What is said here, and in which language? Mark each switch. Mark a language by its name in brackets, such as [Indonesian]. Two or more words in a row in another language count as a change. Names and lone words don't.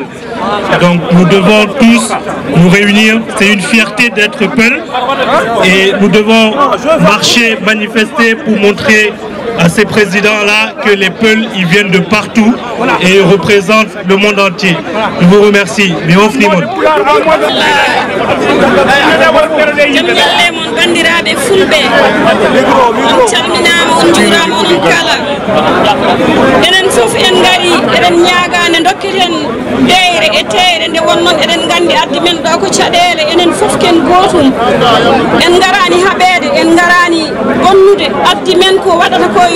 [French] Donc nous devons tous nous réunir, c'est une fierté d'être Peul et nous devons marcher, manifester pour montrer à ces présidents-là que les Peuls, ils viennent de partout et ils représentent le monde entier. Je vous remercie. Bihof Nimon. [Fula] enen fof en ngari eden ñaagane dokketen deyre e teyre nde wonnon eden gandi addi men ɗo ko caɗele enen fof ken gotum en garani haɓede en garani bonnude addi men ko waɗata ko